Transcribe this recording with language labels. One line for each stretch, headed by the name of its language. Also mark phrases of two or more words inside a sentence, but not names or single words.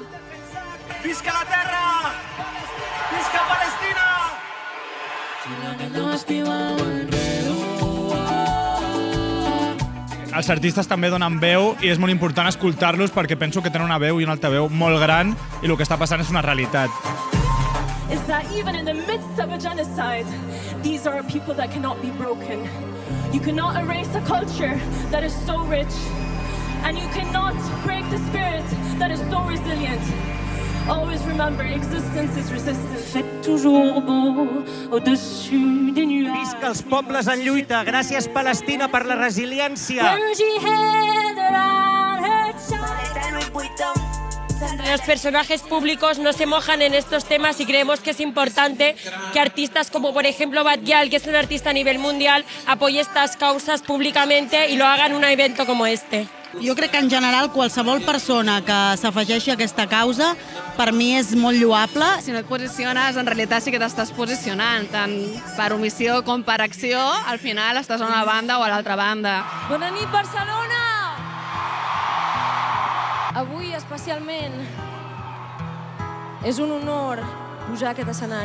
Catalan: Visca la terra! Visca Palestina! Els artistes també donen veu i és molt important escoltar-los perquè penso que tenen una veu i una altaveu molt gran i el que està passant és una realitat.
English: Is that even in the midst of a genocide, these are people that cannot be broken. You cannot erase a culture that is so rich, and you cannot break the spirit that is so resilient. Always remember, existence is resistance.
French: Fait toujours beau au-dessus des nuages.
Catalan: Visca els pobles en lluita! Gràcies, Palestina, per la resiliència!
English: When she had around her child.
Spanish: Los personajes públicos no se mojan en estos temas y creemos que es importante que artistas como por ejemplo Batgyal, que es un artista a nivel mundial, apoye estas causas públicamente y lo haga en un evento como este.
Catalan: Jo crec que en general qualsevol persona que s'afegeixi a aquesta causa per mi és molt lloable. Si no et posiciones, en realitat sí que t'estàs posicionant, tant per omissió com per acció, al final estàs a una banda o a l'altra banda. Bona nit, Barcelona! Avui, especialment, és un honor pujar a aquest escenari.